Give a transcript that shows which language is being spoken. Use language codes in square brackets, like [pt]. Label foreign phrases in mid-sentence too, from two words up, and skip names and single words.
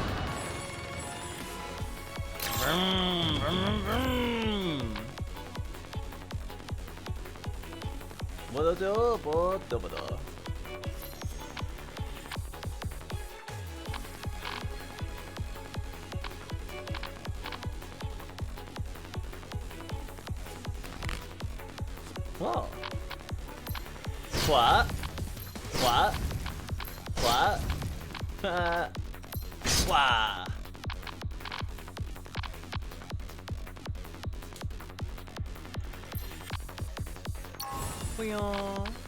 [en] Vrum, vrum, vrum. Bodo, bodo, bodo. Wow. What? What? What? Wow. Boing.